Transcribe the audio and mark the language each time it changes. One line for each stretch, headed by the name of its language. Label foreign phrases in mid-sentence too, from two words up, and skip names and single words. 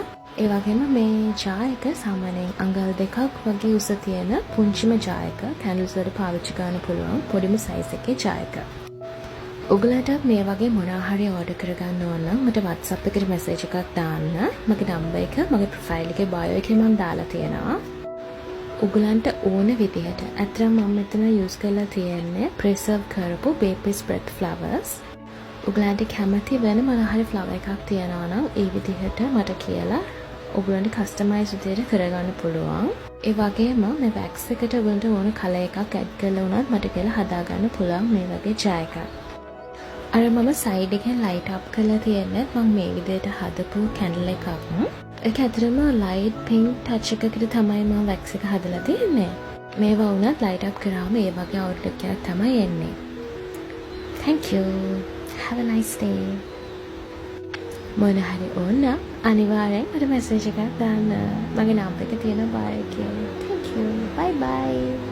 Sinhala: ඒ වගේම මේ ජාර් එක සාමාන්‍යයෙන් අඟල් 2ක් වගේ උස තියෙන පුංචිම ජාර් එක කැන්ඩල්ස් වලට පාවිච්චි කරන්න පුළුවන් පොඩිම සයිස් එකේ ජාර් එක. ඔයගලට මේ වගේ මොනවා හරි ඕඩර් කරගන්න ඕන නම් මට WhatsApp එකට මැසේජ් එකක් දාන්න. මගේ නම්බර් එක මගේ ප්‍රොෆයිල් එකේ බයෝ එකේ මම දාලා තියෙනවා. ඔයගලන්ට ඕන විදිහට අත්‍තරම් මම මෙතන යූස් කරලා තියෙන්නේ ප්‍රිසර්ව් කරපු
English: baby spread flowers.
Sinhala: ඔයගලන්ට කැමති වෙන මොනවා හරි ෆ්ලවර් එකක් තියනවා නම් ඒ විදිහට මට කියලා ඔයගලන්ට කස්ටමයිස් විදිහට කරගන්න පුළුවන්. ඒ වගේම මේ වැක්ස් එකට ඔයගලන්ට ඕන කලර් එකක් ඇඩ් කරලා උනත් මට කියලා හදාගන්න පුළුවන් මේ වගේ ජාර් එකක්. අර මම සයිඩ් එකෙන්
English: light up
Sinhala: කරලා තියෙන්නේ මම මේ විදිහට හදපු කැන්ඩල් එකක්. ඒක ඇත්තටම
English: light pink touch
Sinhala: එකකට තමයි මම වැක්ස් එක හදලා තියෙන්නේ. මේවා වුණත්
English: light up
Sinhala: කරාම ඒ වගේ අවුට්ලුක් එකක් තමයි එන්නේ.
English: Thank you. Have a nice day.
Sinhala: මොන හරි ඕන අනිවාර්යෙන් මට මැසේජ් එකක් දාන්න. මගේ නම්බර් එක තියෙනවා බාර් එකේ.
English: Thank you. Bye bye.